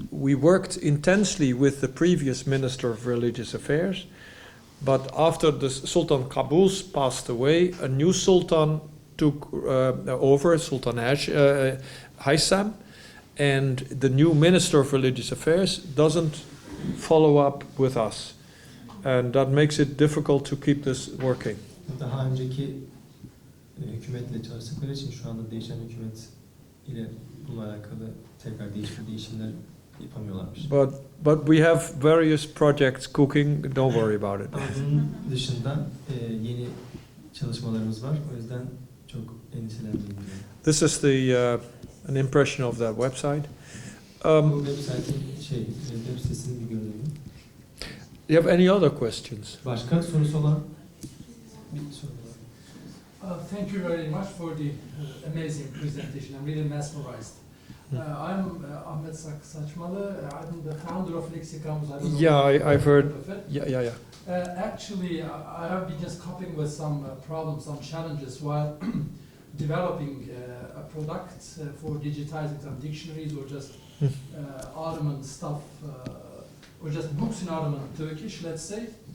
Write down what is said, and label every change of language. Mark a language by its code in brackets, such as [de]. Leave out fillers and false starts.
[en] We worked intensely with the previous Minister of Religious Affairs, but after the Sultan Qaboos passed away, a new Sultan took over, Sultan Haitham, and the new Minister of Religious Affairs doesn't follow up with us. And that makes it difficult to keep this working. [tr] Daha önceki hükümetle çalıştıkları için şu anda değişen hükümet ile bununla alakalı tekrar değişimler yapamıyorlarmış. [en] But we have various projects cooking. Don't worry about it. [tr] Ama bunun dışında yeni çalışmalarımız var. O yüzden çok endişelenmeyin. [en] This is an impression of that website. [tr] Bu web sitesini bir görelim. [en] Do you have any other questions? [tr] Başka sorusu olan bir soru var. [en] Thank you very much for the amazing presentation. I'm really mesmerized. I'm Ahmet Saçmalı. I'm the founder of Lexicons. I don't know Yeah, if I've heard. of it. Yeah. Actually, I have been just coping with some problems, some challenges while developing a product for digitizing some dictionaries or just Ottoman stuff, or just books in Ottoman Turkish, let's say.